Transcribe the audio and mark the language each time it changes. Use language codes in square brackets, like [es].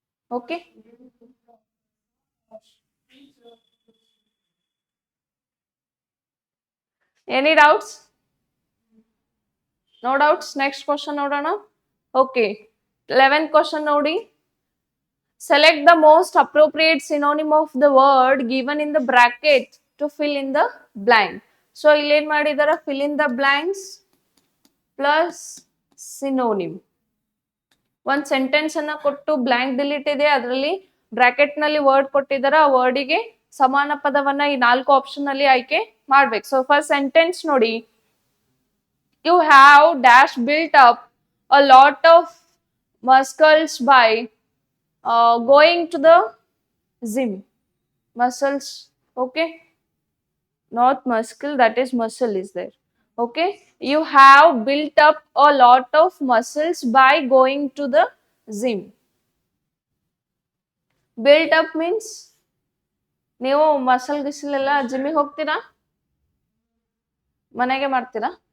[en] Okay, any doubts? No doubts. Next question [kn] ನೋಡೋಣ. [en] Okay, 11th question ನೋಡಿ. Select the most appropriate synonym of the word given in the bracket to fill in the blank. So [kn] ಇಲ್ಲಿ ಏನ್ ಮಾಡಿದಾರ? [en] fill in the blanks plus synonym. [kn] ಒಂದ್ sentence ಅನ್ನ ಕೊಟ್ಟು blank delete ಇದೆ, ಅದರಲ್ಲಿ ಬ್ರಾಕೆಟ್ ನಲ್ಲಿ ವರ್ಡ್ ಕೊಟ್ಟಿದಾರ. ಆ ವರ್ಡಿಗೆ ಸಮಾನ ಪದವನ್ನ ಈ 4 ಆಪ್ಷನ್ ಅಲ್ಲಿ ಆಯ್ಕೆ ಮಾಡ್ಬೇಕು. [en] So first sentence ನೋಡಿ. You have dash built up a lot of muscles by going to the Zim. Muscles. Okay. Not muscle, that is muscle is there. Okay. You have built up a lot of muscles by going to the gym. Built up means [kn] ನೀವು muscle ಗಿಸಲ್ ಎಲ್ಲ ಜಿಮ್ಮಿಗೆ ಹೋಗ್ತೀರಾ, ಮನೆಗೆ ಮಾಡ್ತೀರಾ?